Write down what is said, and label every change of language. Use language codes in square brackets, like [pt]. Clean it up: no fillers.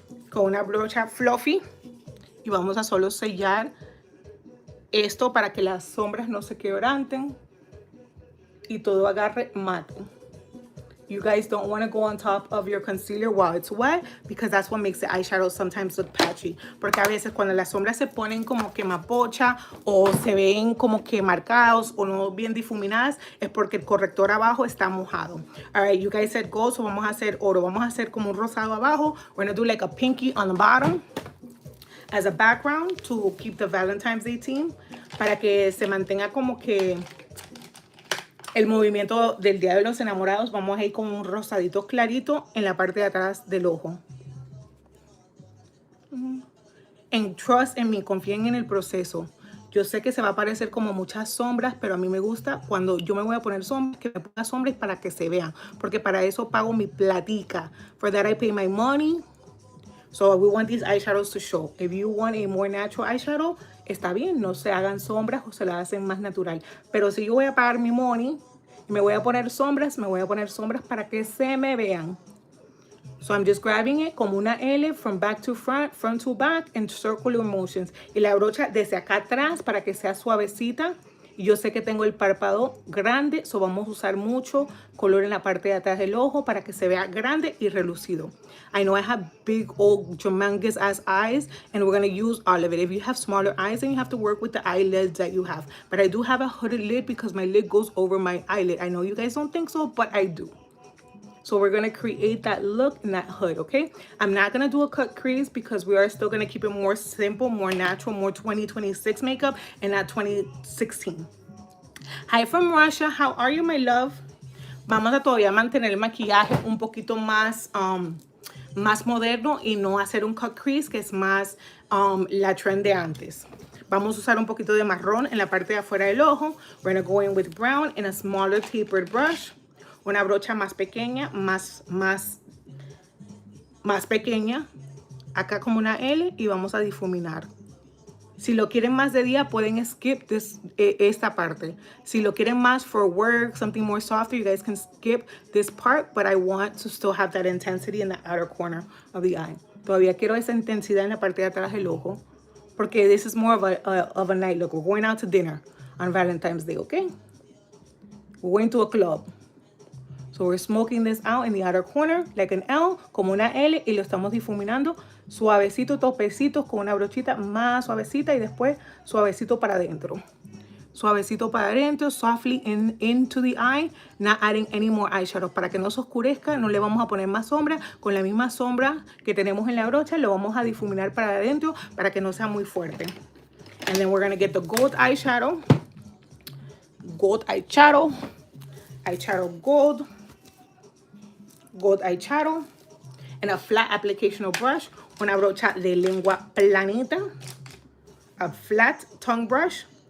[es] Con una brocha fluffy. Y vamos a solo sellar esto para que las sombras no se quebranten y todo agarre mate. [en] You guys don't want to go on top of your concealer while it's wet because that's what makes the eyeshadow sometimes look patchy. [es] Porque a veces cuando las sombras se ponen como que mapocha o se ven como que marcados o no bien difuminadas es porque el corrector abajo está mojado. [en] Alright, you guys said gold, so [es] vamos a hacer oro. Vamos a hacer como un rosado abajo. [en] We're going to do like a pinky on the bottom as a background to keep the Valentine's Day theme. [es] Para que se mantenga como que el movimiento del Día de los Enamorados. Vamos a ir con un rosadito clarito en la parte de atrás del ojo. En trust en mí, confíen en el proceso. Yo sé que se va a parecer como muchas sombras, pero a mí me gusta cuando yo me voy a poner sombras, que me ponga sombras para que se vean. Porque para eso pago mi platica. [en] For that I pay my money. So we want these eyeshadows to show. If you want a more natural eyeshadow, [es] está bien, no se hagan sombras o se las hacen más natural. Pero si yo voy a pagar mi money y me voy a poner sombras, para que se me vean. [en] So I'm just grabbing it [es] como una L [en] from back to front, front to back, and circular motions. [es] Y la brocha desde acá atrás para que sea suavecita. Y yo sé que tengo el párpado grande, so vamos a usar mucho color en la parte de atrás del ojo para que se vea grande y relucido. [en] I know I have big, old, humongous ass eyes, and we're going to use all of it. If you have smaller eyes, then you have to work with the eyelids that you have. But I do have a hooded lid because my lid goes over my eyelid. I know you guys don't think so, but I do. So we're going to create that look and that hood, okay? I'm not going to do a cut crease because we are still going to keep it more simple, more natural, more 2026 makeup and not 2016. Hi from Russia. How are you, my love? [es] Vamos a todavía mantener el maquillaje un poquito más, más moderno y no hacer un cut crease, que es más la trend de antes. Vamos a usar un poquito de marrón en la parte de afuera del ojo. [en] We're going to go in with brown in a smaller tapered brush. [es] Una brocha más pequeña, más pequeña, acá como una L, y vamos a difuminar. Si lo quieren más de día, pueden skip esta parte. Si lo quieren más [en] for work, something more softer, you guys can skip this part, but I want to still have that intensity in the outer corner of the eye. [es] Todavía quiero esa intensidad en la parte de atrás del ojo, porque [en] this is more of a night look. We're going out to dinner on Valentine's Day, okay? We're going to a club. So we're smoking this out in the outer corner, like an L, [es] como una L, y lo estamos difuminando suavecito, topecitos, con una brochita más suavecita y después suavecito para adentro. Suavecito para adentro, [en] softly into the eye, not adding any more eyeshadow. [es] Para que no se oscurezca, no le vamos a poner más sombra. Con la misma sombra que tenemos en la brocha, lo vamos a difuminar para adentro para que no sea muy fuerte. [en] And then we're going to get the gold eyeshadow. Gold eyeshadow. Eyeshadow gold. Gold eyeshadow and a flat application brush, [es] una brocha de lengua planita, [en] a flat tongue brush.